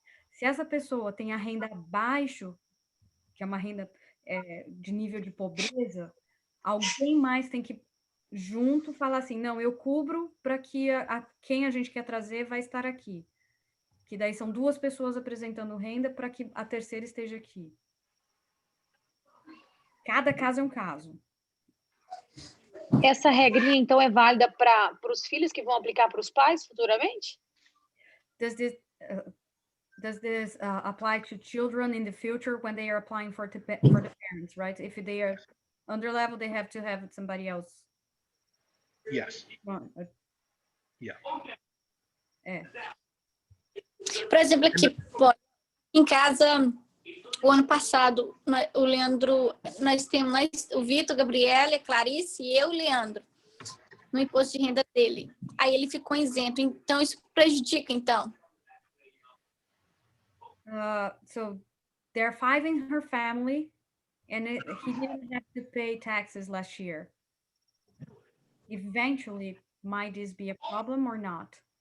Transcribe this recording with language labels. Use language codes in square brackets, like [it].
[pt] Se essa pessoa tem a renda abaixo, que é uma renda de nível de pobreza, alguém mais tem que junto falar assim, não, eu cubro para que quem a gente quer trazer vai estar aqui. Que daí são duas pessoas apresentando renda para que a terceira esteja aqui. Cada caso é um caso. Essa regrinha, então, é válida para os filhos que vão aplicar para os pais futuramente? [en] Does this apply to children in the future when they are applying for the parents, right? If they are under level, they have to have somebody else. Yes. Yeah. [pt] Por exemplo, aqui, em casa, o ano passado, o Leandro, nós temos o Vitor, Gabriela, a Clarice e eu, o Leandro, no imposto de renda dele. Aí ele ficou isento, então isso prejudica, então. [en] So there are 5 in her family, and he didn't have to pay taxes last year. Eventually, might this be a problem or not?